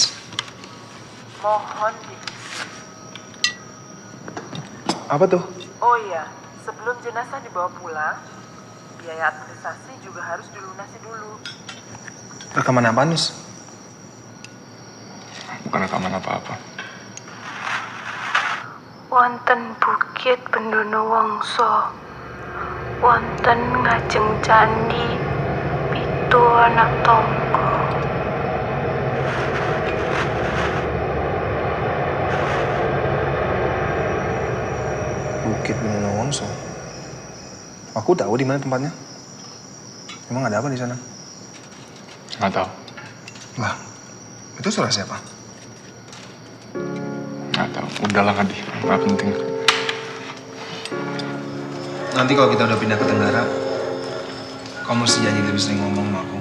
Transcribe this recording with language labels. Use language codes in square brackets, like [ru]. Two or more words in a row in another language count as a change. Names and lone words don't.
[id] Mohon Apa tuh? Oh iya, sebelum jenazah dibawa pulang, biaya administrasi juga harus dilunasi dulu. Rekaman apa, Nus? Bukan rekaman apa-apa. [jv] Wonten bukit Penduna Wangsa, wonten ngajeng candi pitu anak tangga. [id] Bukit Penduna Wangsa. Aku tahu di mana tempatnya. Emang ada apa di sana? Nggak tahu. Lah, itu suara siapa? Nggak tahu. Udahlah Adi, nggak penting. Nanti kalau kita udah pindah ke Tenggara, kamu mesti janji lebih sering ngomong sama aku.